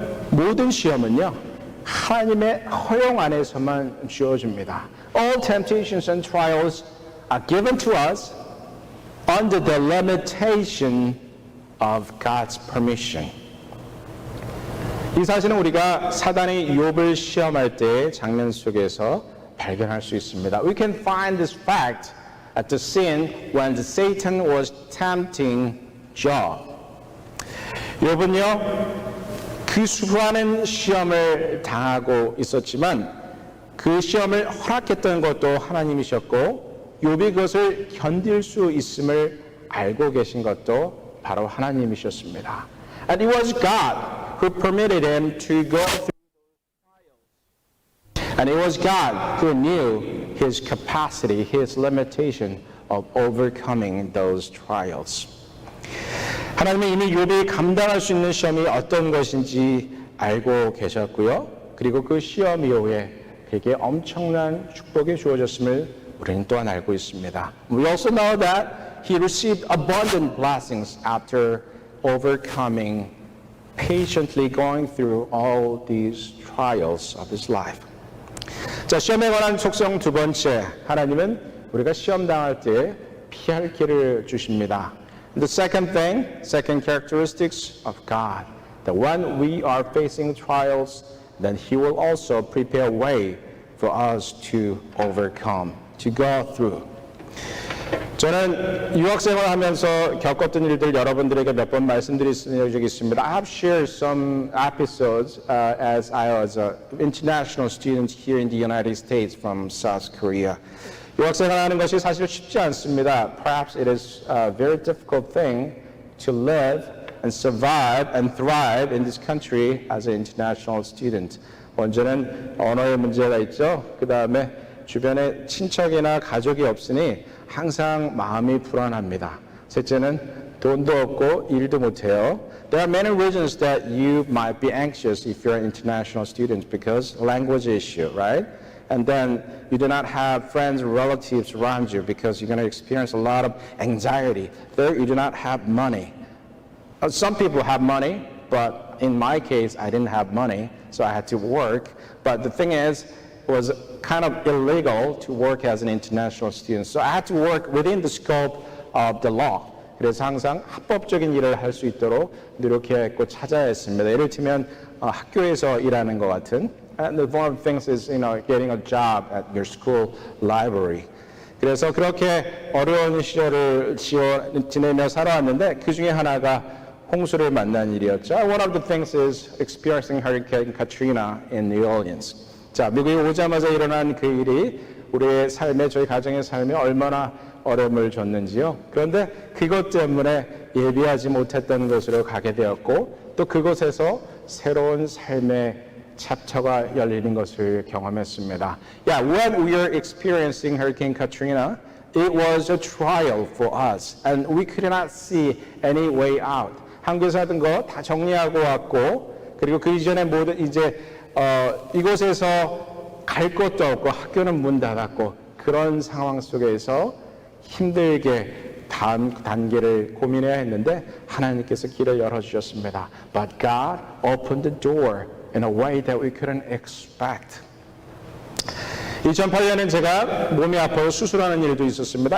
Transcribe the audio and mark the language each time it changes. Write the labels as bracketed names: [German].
[Korean] 모든 시험은요, 하나님의 허용 안에서만 주어집니다. [English] All temptations and trials are given to us under the limitation of God's permission. [Korean] 이 사실은 우리가 사단이 욥을 시험할 때의 장면 속에서 발견할 수 있습니다. [English] We can find this fact at the scene when Satan was tempting Job. [Korean] 욥은요, 그 수많은 시험을 당하고 있었지만 그 시험을 허락했던 것도 하나님이셨고 욥이 그것을 견딜 수 있음을 알고 계신 것도 바로 하나님이셨습니다. [English] And it was God who permitted him to go through those trials. And it was God who knew his capacity, his limitation of overcoming those trials. [Korean] 하나님은 이미 욥이 감당할 수 있는 시험이 어떤 것인지 알고 계셨고요. 그리고 그 시험 이후에 그에게 엄청난 축복이 주어졌음을 우리는 또한 알고 있습니다. [English] We also know that he received abundant blessings after overcoming, patiently going through all these trials of his life. [Korean] 자, 시험에 관한 속성 두 번째, 하나님은 우리가 시험 당할 때 피할 길을 주십니다. [English] The second thing, second characteristics of God, that when we are facing trials, then He will also prepare a way for us to overcome, to go through. [Korean] 저는 유학생활 하면서 겪었던 일들 여러분들에게 몇 번 말씀드린 적이 있습니다. [English] I have shared some episodes as I was an international student here in the United States from South Korea. [Korean] 유학생활하는 것이 사실 쉽지 않습니다. [English] Perhaps it is a very difficult thing to live and survive and thrive in this country as an international student. [Korean] 먼저는 언어의 문제가 있죠. 그 다음에 주변에 친척이나 가족이 없으니 항상 마음이 불안합니다. 셋째는 돈도 없고 일도 못해요. [English] There are many reasons that you might be anxious if you're an international student because language issue, right? And then you do not have friends or relatives around you because you're going to experience a lot of anxiety. Third, you do not have money. Some people have money, but in my case, I didn't have money, so I had to work. But the thing is, it was kind of illegal to work as an international student. So I had to work within the scope of the law. [Korean] 그래서 항상 합법적인 일을 할 수 있도록 노력했고 찾아야 했습니다. 예를 들면 학교에서 일하는 것 같은 [English] And one of the things is, getting a job at your school library. [Korean] 그래서 그렇게 어려운 시절을 지내며 살아왔는데 그 중에 하나가 홍수를 만난 일이었죠. [English] One of the things is experiencing Hurricane Katrina in New Orleans. [Korean] 자, 미국에 오자마자 일어난 그 일이 우리의 삶에, 저희 가정의 삶에 얼마나 어려움을 줬는지요. 그런데 그것 때문에 예비하지 못했던 곳으로 가게 되었고 또 그곳에서 새로운 삶의 챕터가 열리는 것을 경험했습니다. [English] Yeah, when we are experiencing Hurricane Katrina, it was a trial for us, and we could not see any way out. [Korean] 한국에서 하던 거 다 정리하고 왔고, 그리고 그 이전에 모든 이제 이곳에서 갈 곳도 없고 학교는 문 닫았고 그런 상황 속에서 힘들게 다음 단계를 고민해야 했는데 하나님께서 길을 열어주셨습니다. [English] But God opened the door in a way that we couldn't expect. [Korean] 2008년엔 제가 몸이 아파서 수술하는 일도 있었습니다.